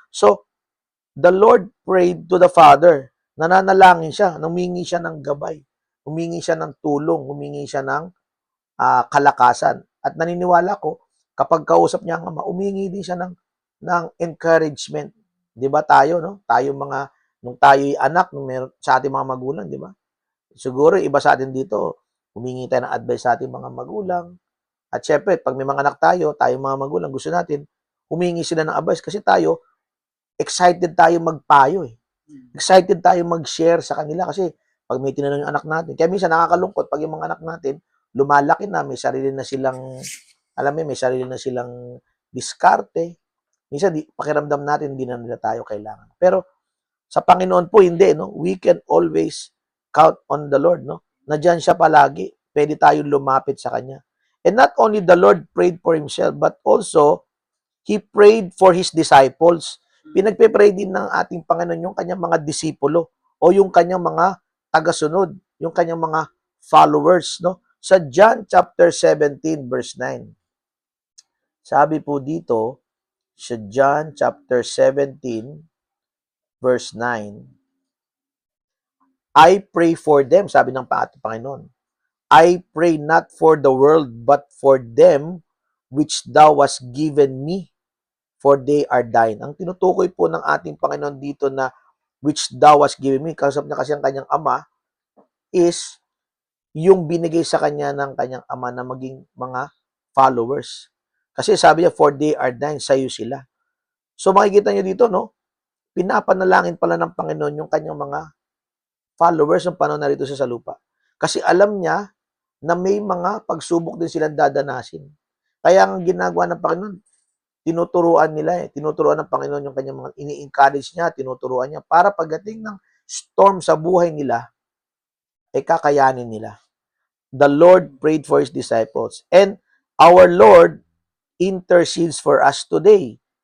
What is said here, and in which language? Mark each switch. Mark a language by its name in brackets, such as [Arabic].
[English] So, the Lord prayed to the Father. [Filipino] Nananalangin siya, humingi siya ng gabay, humingi siya ng tulong, humingi siya ng kalakasan. At naniniwala ko, kapag kausap niya ang Ama, humingi din siya ng encouragement. 'Di ba tayo, no? Tayo nung tayo'y anak, sa ating mga magulang, 'di ba? Siguro iba sa atin dito, humingi tayo ng advice sa ating mga magulang. At syempre, pag may mga anak tayo, tayong mga magulang, gusto natin, humingi sila ng advice kasi tayo, excited tayo magpayo eh. Excited tayo mag-share sa kanila kasi pag may tinanong yung anak natin, kaya minsan nakakalungkot pag yung mga anak natin, lumalaki na, may sarili na silang, alam mo, may sarili na silang diskarte. Minsan, pakiramdam natin, hindi na nila tayo kailangan. Pero sa Panginoon po, hindi, no? [English] We can always count on the Lord, no? [Filipino] Nandiyan siya palagi. Pwede tayong lumapit sa Kanya. [English] And not only the Lord prayed for Himself, but also, He prayed for His disciples. [Filipino] Pinagpe-pray din ng ating Panginoon yung Kanyang mga disipulo o yung Kanyang mga tagasunod, yung Kanyang mga followers, no? Sa John chapter 17, verse 9. Sabi po dito, sa John chapter 17, verse 9, [English] I pray for them, [Filipino] sabi ng ating Panginoon. [English] I pray not for the world, but for them which thou hast given me, for they are thine. [Filipino] Ang tinutukoy po ng ating Panginoon dito na [English] which thou hast given me, [Filipino] kausap niya kasi ang kanyang ama, is yung binigay sa kanya ng kanyang ama na maging mga followers. Kasi sabi niya, [English] for they are thine, [Filipino] sa'yo sila. So makikita niyo dito, no? Pinapanalangin pala ng Panginoon yung kanyang mga followers ng panahon narito sa lupa. Kasi alam niya na may mga pagsubok din silang dadanasin. Kaya ang ginagawa ng Panginoon, tinuturuan nila tinuturuan ng Panginoon yung kanyang mga ini-encourage niya, tinuturuan niya para pagdating ng storm sa buhay nila, ay kakayanin nila. [English] The Lord prayed for His disciples. And our Lord intercedes for us today.